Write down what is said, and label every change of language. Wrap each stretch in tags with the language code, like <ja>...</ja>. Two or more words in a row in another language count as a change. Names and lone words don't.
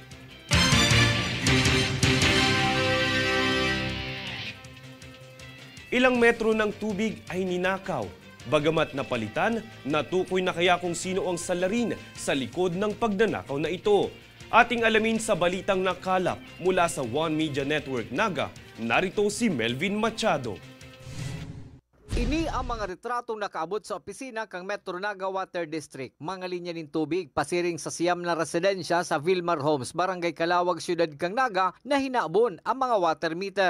<tl>Ilang metro ng tubig ay ninakaw. Bagamat napalitan, natukoy na kaya kung sino ang salarin sa likod ng pagnanakaw na ito. Ating alamin sa balitang nakalap mula sa One Media Network Naga, narito si Melvin Machado.</tl> <bik>Ini ang mga retratong nakaabot sa opisina kang Metro Naga Water District. Mga linya ng tubig pasiring sa siyam na residensya sa Vilmar Homes, Barangay Calawag, Syudad kang Naga na hinaabon ang mga water meter.</bik>